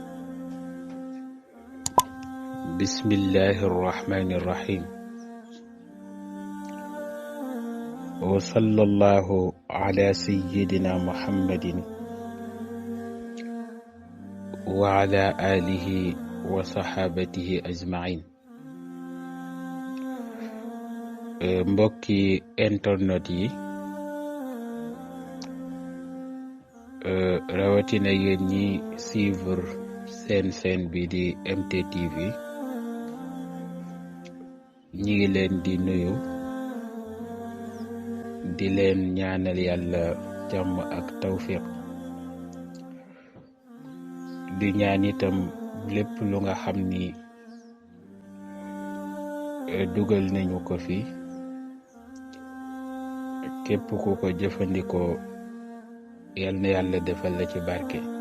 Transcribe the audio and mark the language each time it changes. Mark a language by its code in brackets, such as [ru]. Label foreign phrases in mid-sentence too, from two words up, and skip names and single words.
[ar] بسم الله الرحمن الرحيم. وصلى الله على سيدنا محمد وعلى آله وصحابته أجمعين. [wo] mbokki internet yi rawatina yéen ñi suivre seen bi di MTTV ñi ngi leen di nuyu di leen ñaanal yàlla jàmm ak tawfiq di ñaan itam lépp lu nga xam ni dugal nañu ko fi képp ku ko jëfandikoo yal na yàlla defal la ci barke.